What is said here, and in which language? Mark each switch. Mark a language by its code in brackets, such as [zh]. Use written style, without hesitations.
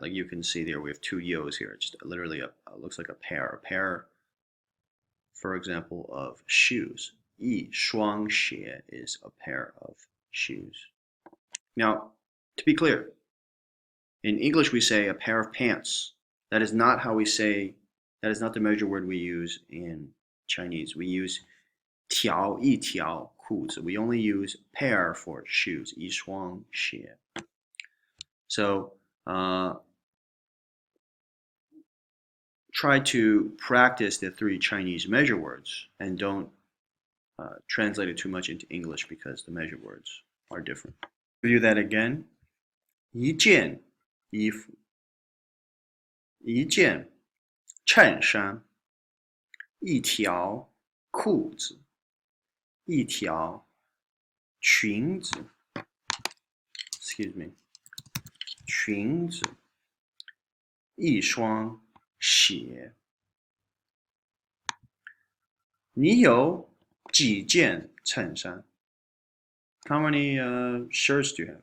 [en] Like you can see there, we have 2 yos here. It's literally looks like a pair. A pair, for example, of shoes. [zh] 一双鞋 [en] is a pair of shoes. Now, to be clear, in English we say a pair of pants. That is not how we say, that is not the measure word we use in Chinese. We use [zh] 条一条裤子. [en] We only use pair for shoes, [zh] 一双鞋. [en] So, try to practice the 3 Chinese measure words and don't translate it too much into English because the measure words are different. Review that again. [zh] 一件衣服，一件衬衫，一条裤子，一条裙子 ， [en] excuse me， [zh] 裙子，一双鞋。你有几件衬衫 ？ [en] How many shirts do you have？